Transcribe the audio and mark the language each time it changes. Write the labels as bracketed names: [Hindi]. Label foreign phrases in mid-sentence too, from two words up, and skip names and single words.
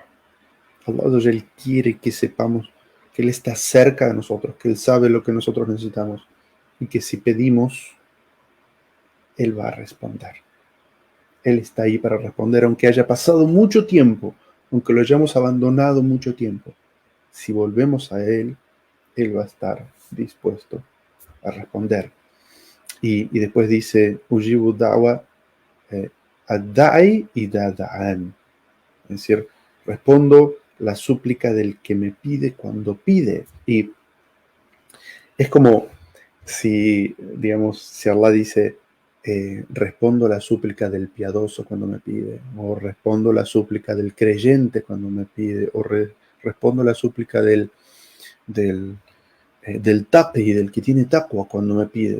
[Arabic] الله عز وجل [Spanish] quiere que sepamos que Él está cerca de nosotros, que Él sabe lo que nosotros necesitamos y que si pedimos, Él va a responder. Él está ahí para responder, aunque haya pasado mucho tiempo, aunque lo hayamos abandonado mucho tiempo. Si volvemos a Él, Él va a estar dispuesto a responder. Y después dice, [Arabic] أجيب دعوة الداع y da'an. [Spanish] Es decir, respondo la súplica del que me pide cuando pide. Y es como si, digamos, si Allah dice, respondo la súplica del piadoso cuando me pide, o respondo la súplica del creyente cuando me pide, o respondo la súplica del taqi, del que tiene taqwa cuando me pide.